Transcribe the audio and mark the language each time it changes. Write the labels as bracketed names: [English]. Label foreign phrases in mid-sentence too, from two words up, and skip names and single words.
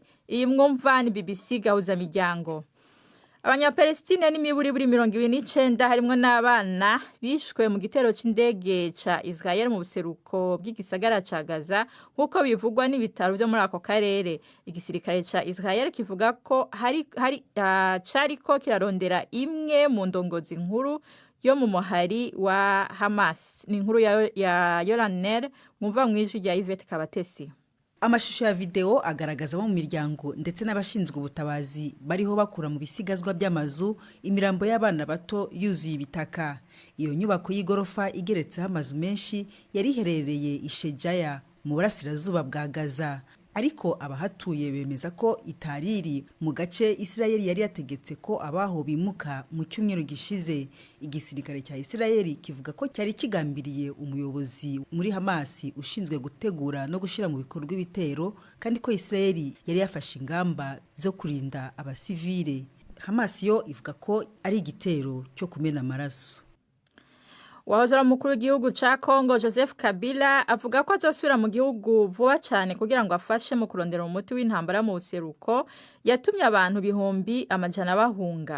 [Rundi] Iyi mwumva ni BBC Gahuzamiryango. Abanyapalestine n'imiburiburi 29 harimwo n'abana bishwe mu gitero c'indege ca Israel mu buseruko bw'igisagara ca Gaza nk'uko bivugwa n'ibitaro byo muri ako karere. Igisirikare ca Israel kivuga ko cariko kirarondera imwe mu ndongozi nkuru yo mu muhari wa Hamas. Ni inkuru ya Yolanel mwumva mwijwi rya Yvette Kabatesi. [Kinyarwanda] Amashusho ya video agaragaza abo mu miryango ndetse n'abashinzwe ubutabazi bariho bakura mu bisigazwa by'amazu imirambo y'abana bato yuzuye ibitaka. Iyo nyubako y'igorofa igeretseho amazu menshi yari iherereye Ishejaya mu burasirazuba bwa Gaza. Ariko abahatuye bemeza ko itariri mu gace Israel yari yategetse ko abaho bimuka mu cyumweru gishize. Igisirikare cya Israel kivuga ko cyari kigambiriye umuyobozi muri Hamas ushinzwe gutegura no gushira mu bikorwa ibitero, kandi ko Israel yari yafashe ingamba zo kurinda abasivile. Hamas yo ivuga ko ari igitero cyo kumena amaraso. [Rundi] Wahozera mukuru w'igihugu ca Kongo Joseph Kabila avuga ko azosubira mu gihugu vuba cyane kugira ngo afashe mu kurondera umuti w'intambara mu buseruko yatumye abantu bihumbi amajana bahunga.